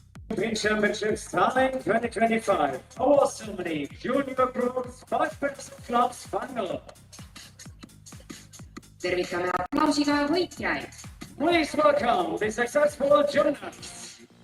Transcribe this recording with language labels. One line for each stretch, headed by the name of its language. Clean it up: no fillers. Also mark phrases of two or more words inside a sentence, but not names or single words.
English: European Championships Tallinn 2025. Awards ceremony, junior group, 5 pairs of clubs final.
Estonian: tervitame aplausiga võitjaid.
English: Please welcome the successful juniors.